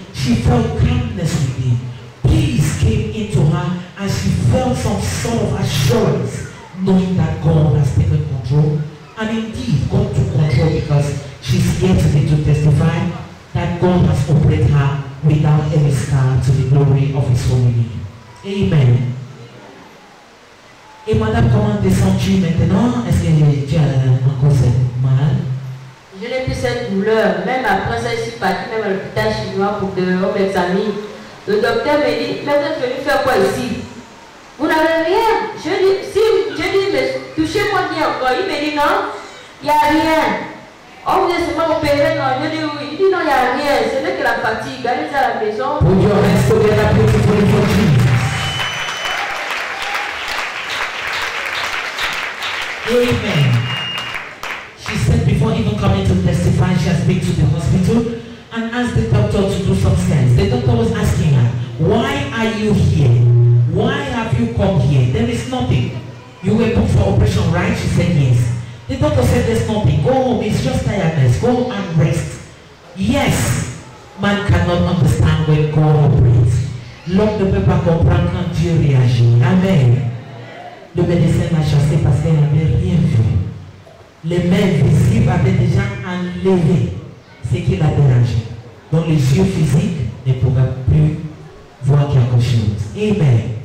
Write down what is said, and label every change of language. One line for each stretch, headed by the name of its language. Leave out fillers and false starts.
English: She felt calmness within. Peace came into her, and she felt some sort of assurance, knowing that God has taken control. And indeed, God took control because she's here today to testify that God has operated her without any scar to the glory of His holy name. Amen.
French: Et madame, comment te sens-tu maintenant? Est-ce que tu as encore cette mal? Je n'ai plus cette douleur. Même après ça, je suis partie même à l'hôpital chinois pour que l'on m'examine. Le docteur me dit, mais vous êtes venu faire quoi ici? Vous n'avez rien. Je dis, mais touchez-moi bien encore. Il me dit, non, il n'y a rien. On vous a seulement opéré, non? Je dis oui. Il dit, non, il n'y a rien. Ce n'est que la fatigue. Allez à la maison.
English: Put your hands together, beautiful for Jesus. Amen. She said before even coming to testify, she has been to the hospital and asked the doctor to do some scans. The doctor was asking her, why are you here? Why have you come here? There is nothing. You were booked for operation, right? She said yes. The doctor said there's nothing. Go home, it's just tiredness. Go and rest. Yes, man cannot understand when God operates.
French: L'homme ne peut pas comprendre quand Dieu réagit. Amen. Le médecin m'a chassé parce qu'elle n'avait rien vu. Les mains visibles avaient déjà enlevé ce qui l'a dérangé. Donc les yeux physiques ne pourraient plus voir quelque chose. Amen.